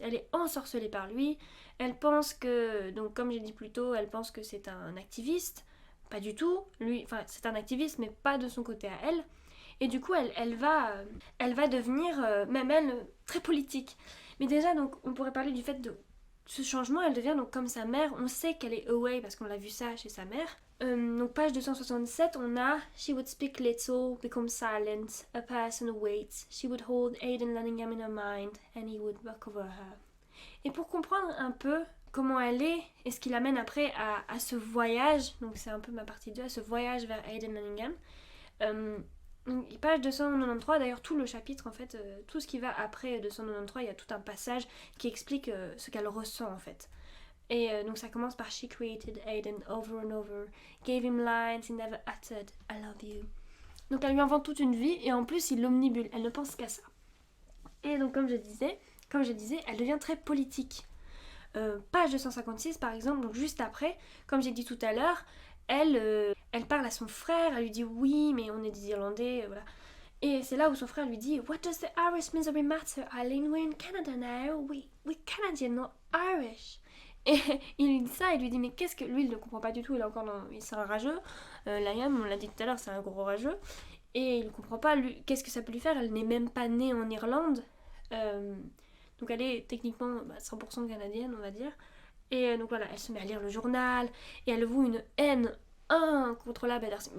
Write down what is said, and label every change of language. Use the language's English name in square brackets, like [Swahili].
[French] Elle est ensorcelée par lui. Elle pense que... donc, comme j'ai dit plus tôt, elle pense que c'est un activiste. Pas du tout. Lui, enfin, c'est un activiste, mais pas de son côté à elle. Et du coup, elle va devenir, même elle, très politique. Mais déjà, donc, on pourrait parler du fait de ce changement. Elle devient donc comme sa mère. On sait qu'elle est away parce qu'on l'a vu ça chez sa mère. Donc, page 267, on a [English] She would speak little, become silent, a person waits. She would hold Aidan Lanningham in her mind, and he would walk over her. [French] Et pour comprendre un peu comment elle est et ce qui l'amène après à ce voyage, donc c'est un peu ma partie 2, à ce voyage vers Aidan Lanningham. Page 293, d'ailleurs tout le chapitre en fait, tout ce qui va après 293, il y a tout un passage qui explique ce qu'elle ressent en fait. Et donc ça commence par [English] She created Aidan over and over, gave him lines he never uttered, I love you. [French] Donc elle lui invente toute une vie et en plus il l'omnibule, elle ne pense qu'à ça. Et donc comme je disais, elle devient très politique. Page 256 par exemple, donc juste après, comme j'ai dit tout à l'heure, elle parle à son frère, elle lui dit oui, mais on est des Irlandais, voilà. Et c'est là où son frère lui dit [English] What does the Irish misery matter, Eileen? We're in Canada now. We're Canadian, not Irish. [French] Et il lui dit ça, il lui dit mais qu'est-ce que... Lui il ne comprend pas du tout, c'est un rageux. Liam, on l'a dit tout à l'heure, c'est un gros rageux. Et il ne comprend pas, qu'est-ce que ça peut lui faire, elle n'est même pas née en Irlande. Donc elle est techniquement 100% canadienne, on va dire. Et donc voilà, elle se met à lire le journal et elle voue une haine incontrôlable à Darcy.